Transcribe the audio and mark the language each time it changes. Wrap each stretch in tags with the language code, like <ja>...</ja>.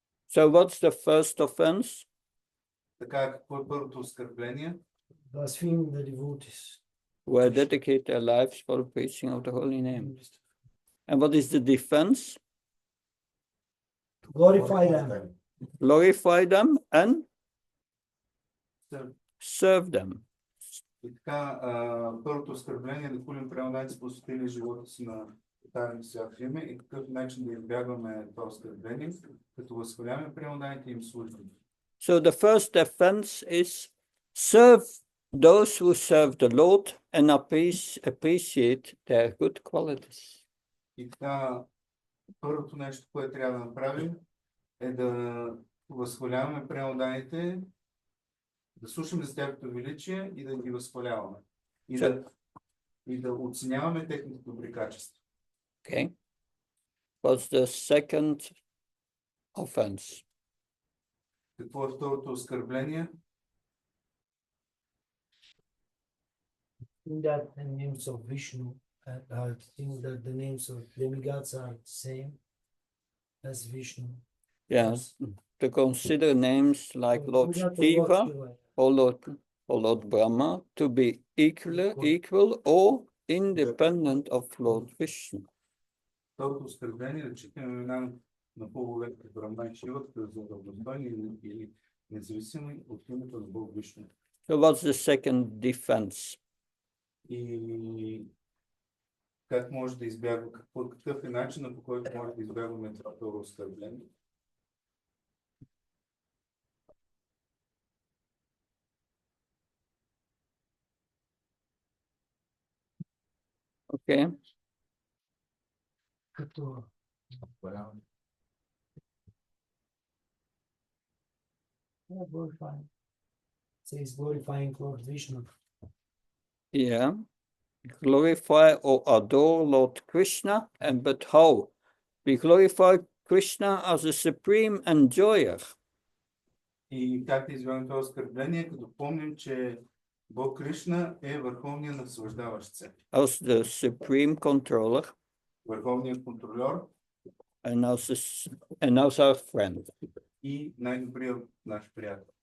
<en>So what's the first offense?</en> <bg>Така, какво е първото оскърбление?</bg> <en>Blaspheme the devotees. Who dedicate their lives for the preaching of the holy name. And what is the defense? To glorify them. Glorify them and serve them.</en> <bg>И така, първото оскърбление е да хулим преданните, посветили живота си на</bg> <en>Attaining</en> <bg>свято име и какъв начин да избягваме това оскърбление, като възхваляваме преданните им служби.</bg> <en>So the first defense is serve those who serve the Lord and appreciate their good qualities.</en> <bg>И така, първото нещо, което трябва да направим, е да възхваляваме преоданите, да слушаме за тяхното величие и да ги възхваляваме. И да оценяваме техните добри качества.</bg> <en>Okay. What's the second offense?</en> <bg>Какво е второто оскърбление?</bg> <en>In that the names of Vishnu think that the names of demigods are the same as Vishnu. Yes, to consider names like Lord Shiva or Lord Brahma to be equal or independent of Lord Vishnu.</en> <bg>Второто оскърбление е да читаме имена на богове като Брахма и Шива, като за равностойни или независими от името на Бог Вишну.</bg> <en>So what's the second defense?</en> <bg>И как може да избягваме, какъв е начинът, по който може да избягваме това второ оскърбление?</bg> <en>Okay.</en> <bg>Като</bg> <en>glorifying. Says glorifying Lord Vishnu. Yeah. Glorify or adore Lord Krishna, but how? We glorify Krishna as a supreme enjoyer.</en> <bg>И как да избягваме това оскърбление, като помним, че Бог Кришна е върховният наслаждаващ се.</bg> <en>As the supreme controller.</en> <bg>Върховният контролер.</bg> <en>And as our friend.</en> <bg>И най-добрият наш приятел.</bg>